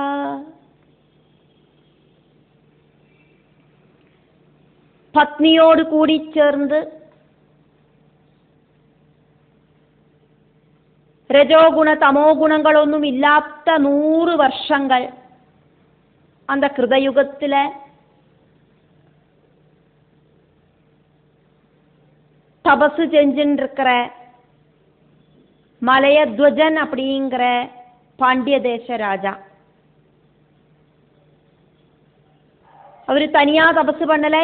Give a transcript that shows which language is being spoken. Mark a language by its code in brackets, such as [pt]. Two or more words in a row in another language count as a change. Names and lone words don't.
[ml] പത്നിയോട് കൂടി ചേർന്ന് രജോ ഗുണ തമോ ഗുണങ്ങളൊന്നുമില്ലാത്ത 100 വർഷങ്ങൾ [ta] அந்த கிருதயுகத்துல தபசு செஞ்சுட்டு இருக்கிற மலையத்வஜன் அப்படிங்கிற பாண்டிய தேச ராஜா. அவரு தனியா தபசு பண்ணலை.